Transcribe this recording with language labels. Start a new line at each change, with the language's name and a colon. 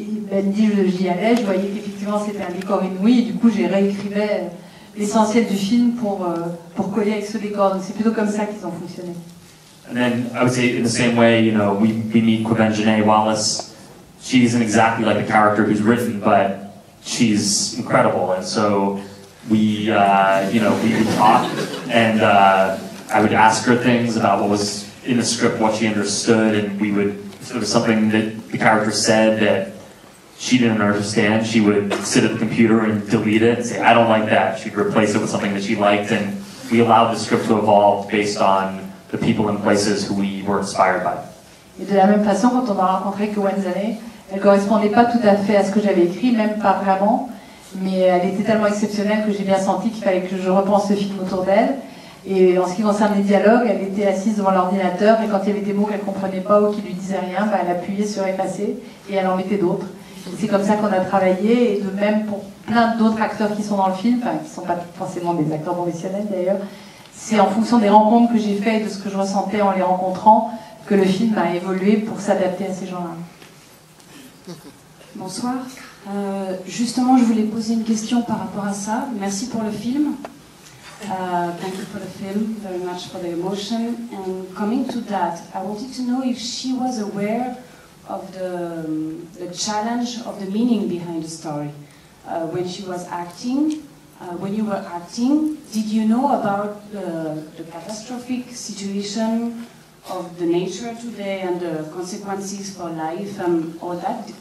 French: Ben dit j'y allais, je voyais qu'effectivement c'était un décor inouï et du coup j'ai réécrivais l'essentiel du film pour coller avec ce décor. Donc c'est plutôt comme ça qu'ils ont fonctionné.
English: And then I would say in the same way, we meet Quiven Janae Wallace. She isn't exactly like the character who's written, but she's incredible, and so we would talk, and I would ask her things about what was in the script, what she understood, and if there was something that the character said that she didn't understand, she would sit at the computer and delete it and say, I don't like that. She'd replace it with something that she liked, and we allowed the script to evolve based on the people and places who we were inspired by.
French: Et de la même façon, quand on a rencontré Kowenzane, elle ne correspondait pas tout à fait à ce que j'avais écrit, même pas vraiment, mais elle était tellement exceptionnelle que j'ai bien senti qu'il fallait que je repense le film autour d'elle. Et en ce qui concerne les dialogues, elle était assise devant l'ordinateur et quand il y avait des mots qu'elle ne comprenait pas ou qui lui disaient rien, elle appuyait sur effacer et elle en mettait d'autres. C'est comme ça qu'on a travaillé, et de même pour plein d'autres acteurs qui sont dans le film, enfin qui ne sont pas forcément des acteurs professionnels d'ailleurs, c'est en fonction des rencontres que j'ai faites et de ce que je ressentais en les rencontrant que le film a évolué pour s'adapter à ces gens-là. Bonsoir. Justement, je voulais poser une question par rapport à ça. Merci pour le film.
English: Thank you for the film, very much for the emotion. And coming to that, I wanted to know if she was aware of the challenge of the meaning behind the story. When she was acting, when you were acting, did you know about the catastrophic situation of the nature today and the consequences for life and all that?